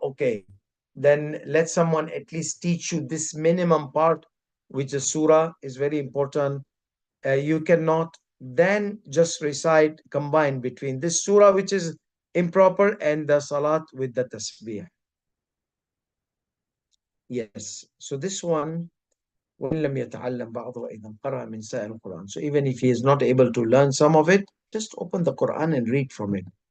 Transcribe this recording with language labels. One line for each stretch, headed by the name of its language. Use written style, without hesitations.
English: Okay, then let someone at least teach you this minimum part, which the surah is very important. You cannot then just recite, combine between this surah, which is improper, and the salat with the tasbih. Yes, so this one,
Arabic: وَإِن لَمْ يَتَعَلَّمْ بَعْضُهُ أَيْضًا قَرَأَ مِنْ سَائِرِ الْقُرْآنِ.
English: So even if he is not able to learn some of it, just open the Quran and read from it.